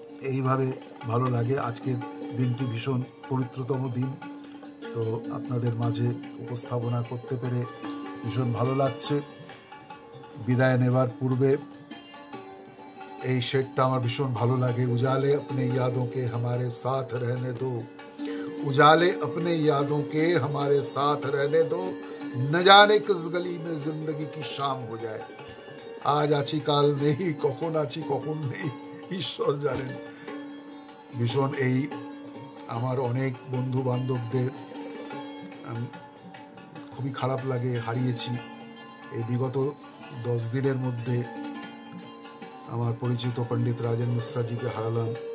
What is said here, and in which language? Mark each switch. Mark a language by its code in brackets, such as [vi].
[bn] এইভাবে ভালো লাগে, আজকের দিনটি ভীষণ পবিত্রতম দিন, তো আপনাদের মাঝে উপস্থাপনা করতে পেরে ভীষণ ভালো লাগছে। বিদায় নেবার পূর্বে এই শেরটা আমার ভীষণ ভালো লাগে। [hi] উজালে अपने यादों के हमारे साथ रहने दो, उजाले अपने यादों के हमारे साथ रहने दो, न जाने किस गली में जिंदगी की शाम हो जाए। [bn] আজ আছি কাল নেই, কখন আছি কখন নেই ঈশ্বর জানেন। ভীষণ এই আমার অনেক বন্ধু বান্ধবদের খুবই খারাপ লাগে, হারিয়েছি। এই বিগত 10 দিনের মধ্যে আমার পরিচিত পণ্ডিত রাজেন মিশ্রাজিকে হারালাম।